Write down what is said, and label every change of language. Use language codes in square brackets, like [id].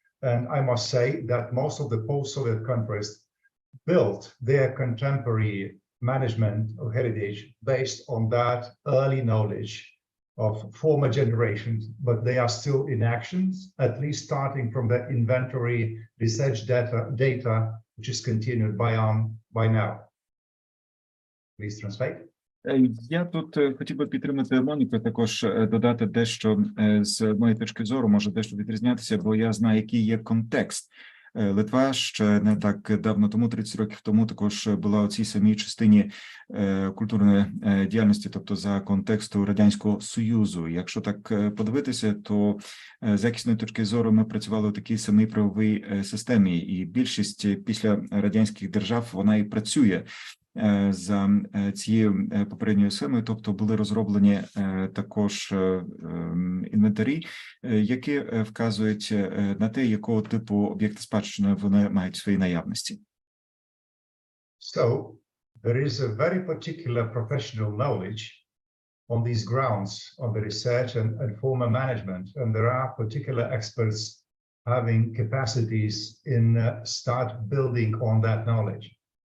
[en] And I must say that most of the post-Soviet countries built their contemporary management of heritage based on that early knowledge of former generations, but they are still in actions, at least starting from the inventory research data which is continued by now. Please translate. [uk] Я тут хотів би підтримати Моніку, також додати дещо з моєї точки зору, може дещо відрізнятися, бо я знаю, який є контекст. Литва ще не так давно тому, 30 років тому, також була у цій самій частині культурної діяльності, тобто за контексту Радянського Союзу. Якщо так подивитися, то з якісної точки зору ми працювали у такій самій правовій системі, і більшість після радянських держав, вона і працює за цією попередньою схемою, тобто були розроблені також інвентарі, які вказують на те, якого типу об'єкти спадщини вони мають в своїй наявності. [en] So, there is a very particular professional knowledge on these grounds, on the research and former management, and there are particular experts having capacities in start building on that knowledge.